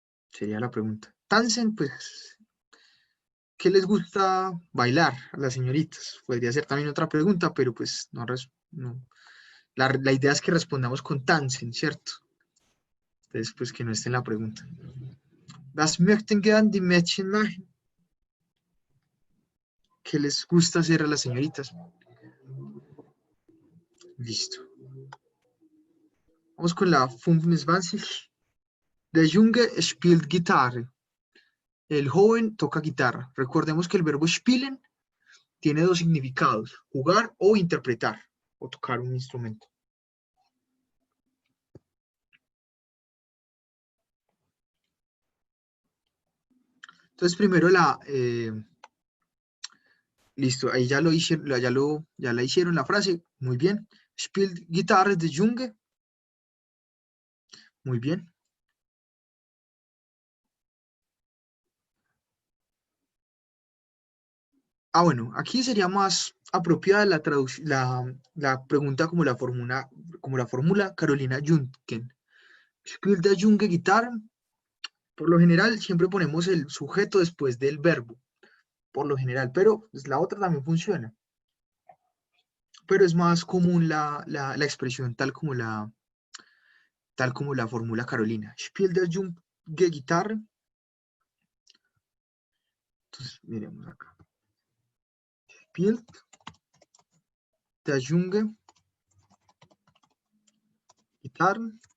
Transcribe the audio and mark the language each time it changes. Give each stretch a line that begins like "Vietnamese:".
Spanish: Sería la pregunta. Tansen, pues, ¿qué les gusta bailar a las señoritas? Podría ser también otra pregunta, pero pues no. La idea es que respondamos con Tansen, ¿cierto? Entonces, pues que no esté en la pregunta.
German: Was möchten gern die Mädchen machen?
Spanish: ¿Qué les gusta hacer a las señoritas? Listo. Vamos con la 25.
German: Der Junge spielt Gitarre.
Spanish: El joven toca guitarra. Recordemos que el verbo spielen tiene dos significados, jugar o interpretar, o tocar un instrumento. Entonces, primero listo, ahí ya lo hicieron, ya la hicieron la frase, muy bien.
German: Spielt Gitarre de Junge,
Spanish: muy bien. Ah, bueno, aquí sería más apropiada la pregunta como la fórmula Carolina Juncken.
German: Spielt der Junge Gitarre,
Spanish: por lo general siempre ponemos el sujeto después del verbo, por lo general, pero pues, la otra también funciona. Pero es más común la expresión tal como la fórmula Carolina.
German: Spielt der Junge Gitarre.
Spanish: Entonces, miremos acá.
German: Spielt der Junge Gitarre.